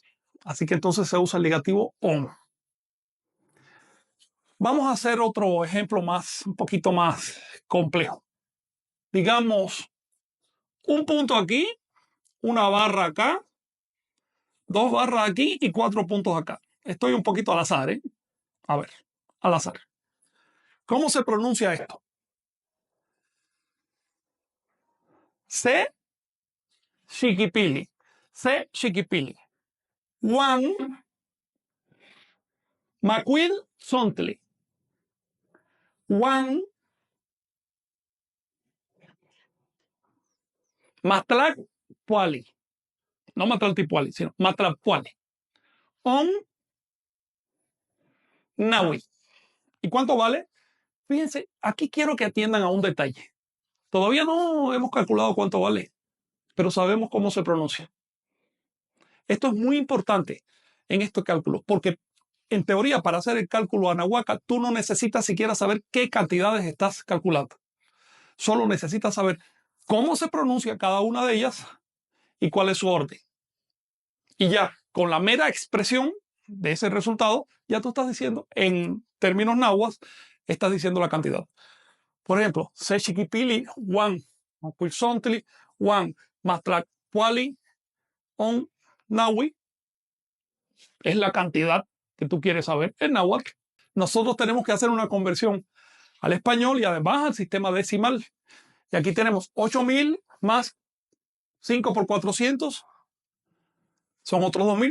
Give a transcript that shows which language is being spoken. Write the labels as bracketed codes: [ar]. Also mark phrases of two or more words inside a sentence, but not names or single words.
[es] Así que entonces se usa el ligativo on. Vamos a hacer otro ejemplo un poquito más complejo. Digamos, un punto aquí, una barra acá, 2 barras aquí y 4 puntos acá. Estoy un poquito al azar, ¿eh? A ver, al azar. ¿Cómo se pronuncia esto? [nah] C. Chiquipili. C. Chiquipili. One. Macuil Sontli. One. Matlac Puali. [es] No Matlaltipuali, sino [nah] Matlac Puali. On. Nahui. [es] ¿Y cuánto vale? Fíjense, aquí quiero que atiendan a un detalle. Todavía no hemos calculado cuánto vale, pero sabemos cómo se pronuncia. Esto es muy importante en estos cálculos, porque en teoría para hacer el cálculo anahuaca tú no necesitas siquiera saber qué cantidades estás calculando. Solo necesitas saber cómo se pronuncia cada una de ellas y cuál es su orden. Y ya, con la mera expresión de ese resultado, ya tú estás diciendo, en términos nahuas, estás diciendo la cantidad. Por ejemplo, [nah] Se Chiquipili, one, Macuil Sontli, one, Matlac Puali, on Nahui, [es] es la cantidad que tú quieres saber en náhuatl. Nosotros tenemos que hacer una conversión al español y además al sistema decimal. Y aquí tenemos 8000 más 5 por 400 son otros 2.000.